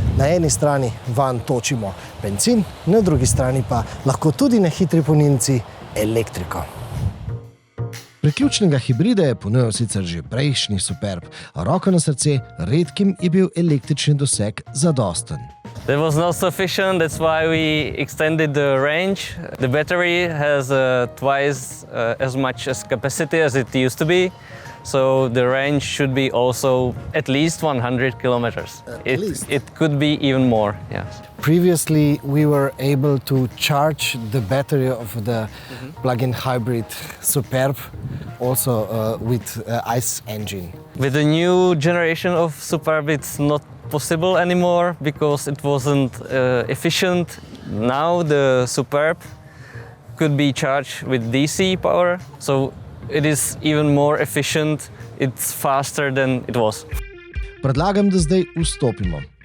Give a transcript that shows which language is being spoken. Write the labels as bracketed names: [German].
[Slovenian] Na eni strani vanj točimo bencin, na drugi strani pa lahko tudi na hitri polnilnici elektriko. Priključnega hibrida je ponujal sicer že prejšnji Superb, a roko na srce, redkim je bil električni doseg zadosten. [English] That was not sufficient, that's why we extended the range. The battery has twice as much as capacity as it used to be. so the range should be also at least 100 kilometers. It could be even more, yeah. Previously, we were able to charge the battery of the plug-in hybrid Superb also with ICE engine. With the new generation of Superb, it's not possible anymore because it wasn't efficient. Now the Superb could be charged with DC power, so it is even more efficient. It's faster than it was. [Slovenian] Predlagam, da zdaj vstopimo.